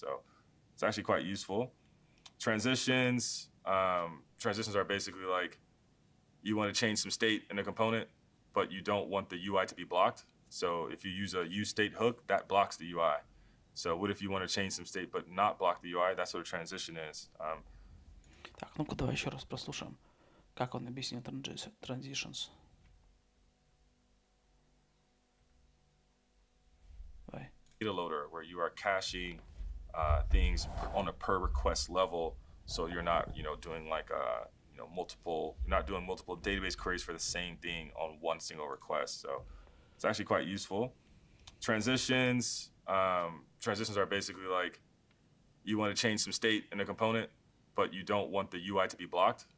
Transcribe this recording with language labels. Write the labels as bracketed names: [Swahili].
[English] So it's actually quite useful. Transitions are basically like you want to change some state in a component, but you don't want the UI to be blocked. So if you use a useState hook, that blocks the UI. So what if you want to change some state but not block the UI? That's what a transition is. [Russian] Так, ну-ка давай еще раз прослушаем, как он объяснил transitions. Давай. [English] Data loader where you are caching things on a per request level, so you're not, doing like you're not doing multiple database queries for the same thing on one single request. So it's actually quite useful. Transitions are basically like you want to change some state in a component, but you don't want the UI to be blocked.